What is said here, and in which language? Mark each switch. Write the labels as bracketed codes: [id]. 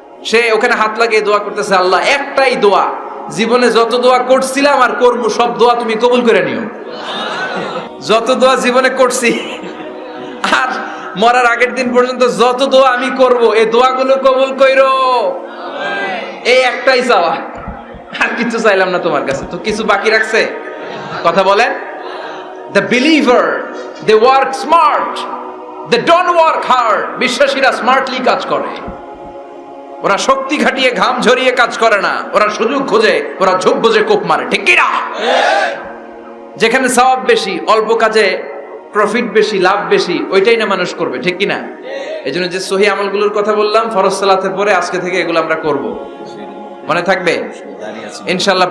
[bn] সে ওখানে হাত লাগিয়ে দোয়া করতেছে, আল্লাহ একটাই দোয়া, জীবনে যত দোয়া করছিলাম আর করবো সব দোয়া তুমি কবুল করে নিও। যত দোয়া জীবনে করছি আর মরার আগের দিন পর্যন্ত যত দোয়া আমি করব, এই দোয়াগুলো কবুল কইরো, এই একটাই চাওয়া, আর কিছু চাইলাম না তোমার কাছে। তো কিছু বাকি রাখছে? কথা বলেন। [en] The believer, they work smart, they don't work hard. [bn] বিশ্বাসীরা smartly কাজ করে, ওরা শক্তি খাটিয়ে ঘাম ঝরিয়ে কাজ করে না, ওরা সুযোগ খোঁজে, ওরা ঝোপ বুঝে কোপ মারে। ঠিক কি না? যেখানে সওয়াব বেশি, অল্প কাজে প্রফিট বেশি, লাভ বেশি, ওইটাই না মানুষ করবে। ঠিক কি না? এই জন্য যে সহি আমলগুলোর কথা বললাম ফরজ সালাতের পরে আজকে থেকে এগুলো আমরা করব, মনে থাকবে ইনশাআল্লাহ।